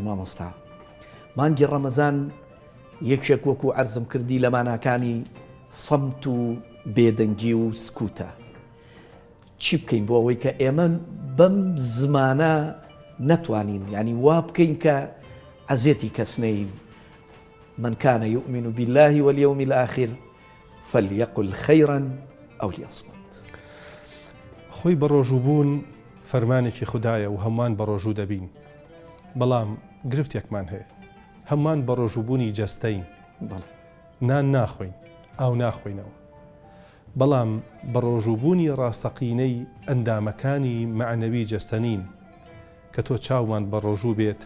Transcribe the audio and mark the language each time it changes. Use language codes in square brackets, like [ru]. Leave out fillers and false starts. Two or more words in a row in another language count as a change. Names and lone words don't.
[ckb] مامۆستا مانگی ڕەمەزان یەکێک وەکو عەرزم کردی لە ماناکانی سەمت و بێدەنگی و سکوتە چی بکەین بۆ ئەوەی کە ئێمە بەم زمانە نەتوانین ینی وا بکەین کە عەزێتی کەس نەین [ar] من كان يؤمن بالله واليوم الآخر فليقل خيرا أو ليصمت [ckb] خۆی بە ڕۆژووبوون فەرمانێکی خوددایە و هەمووان بە ڕۆژوو دەبین بەڵام گرفتێکمان هەیە هەمووان بە ڕۆژووبوونی جەستەین نان ناخۆین ئاو ناخۆینەوە بەڵام بە ڕۆژووبوونی ڕاستەقینەی ئەندامەکانی معنەوی جەستەنین کە تۆ چاومان بە ڕۆژوو بێت